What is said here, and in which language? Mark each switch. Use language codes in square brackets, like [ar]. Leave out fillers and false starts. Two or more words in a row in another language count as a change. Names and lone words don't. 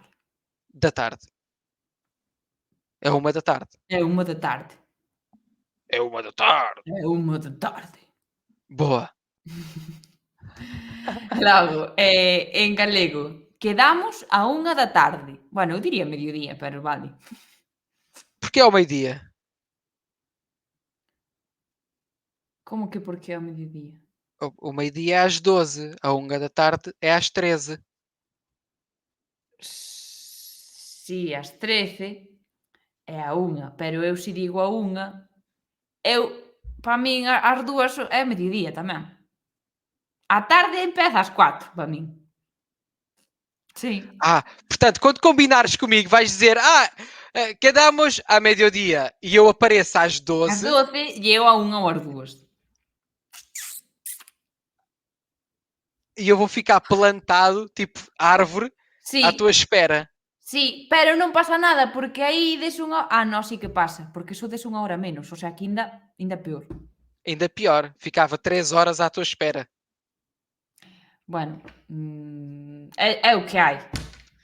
[pt] Da tarde. É 1 da tarde. É 1 da tarde. É 1 da tarde. É 1 da tarde. Boa. [gl] Logo, en galego, quedamos a 1 da tarde. Bueno, eu diría mediodía, pero vale. [pt] Porque é ao meio-dia? [gl] Como que porque é ao mediodía? [pt] O meio-dia é às 12. A 1 da tarde é às 13. [gl] Si, ás 13 é a 1, pero eu se digo a 1, para min as 2 é mediodía tamén. A tarde empeza ás 4 para min. Sí. [pt] Portanto, quando combinares comigo, vais dizer quedamos a meio-dia e eu apareço às 12. [gl] Ás 12 e eu a 1 ou ás 2. [pt] E eu vou ficar plantado, tipo árvore, [gl] Sí. [pt] à tua espera. [gl] Sí, pero non pasa nada, porque aí des unha... non, sí que pasa, porque só des unha hora menos, [es] o sea, [gl] que ainda peor. [pt] Ainda pior, ficava 3 horas à tua espera. [gl] Bueno, é o que hai.